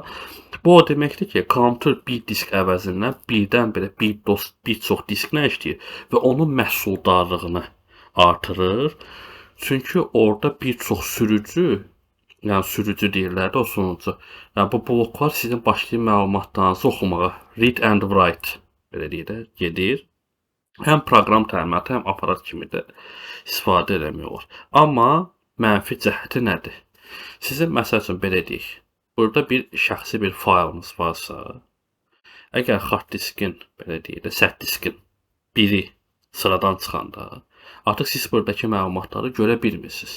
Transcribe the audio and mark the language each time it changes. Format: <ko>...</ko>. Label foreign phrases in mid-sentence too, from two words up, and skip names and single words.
<az>Bu o deməkdir ki, kompüter bir disk əvəzindən birdən-birə bir çox disklə işləyir və onun məhsuldarlığını artırır. Çünki orada bir çox sürücü, yəni sürücü deyirlər də o sunucu. Yəni bu bloklar sizin başlayır məlumatlarınızı oxumağa.</az> <en>Read and write</en> <az>belə deyək də, gedir. Həm proqram təminatı, həm aparat kimi də istifadə eləmək olur. Amma mənfi cəhəti nədir? Sizin məsəl üçün belə deyək, burada bir şəxsi bir faylınız varsa, əgər</az> <en>hard diskin,</en> <az>belə deyək də, sərt diskin biri sıradan çıxanda, artıq siz buradakı məlumatları görə bilmirsiniz.</az>